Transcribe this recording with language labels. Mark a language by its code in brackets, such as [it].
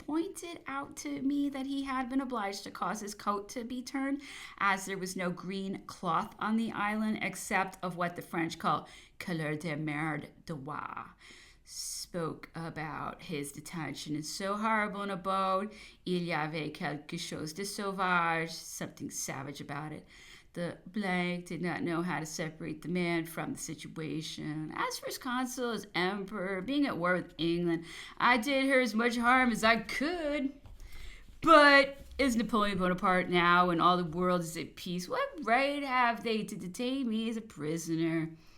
[en] Pointed out to me that he had been obliged to cause his coat to be turned, as there was no green cloth on the island except of what the French call [fr] couleur de merde de roi. [en] Spoke about his detention in so horrible an abode. [fr] Il y avait quelque chose de sauvage, [en] something savage about it. The blank did not know how to separate the man from the situation. As for his consul, as emperor, being at war with England, I did her as much harm as I could. But is Napoleon Bonaparte now when all the world is at peace? What right have they to detain me as a prisoner?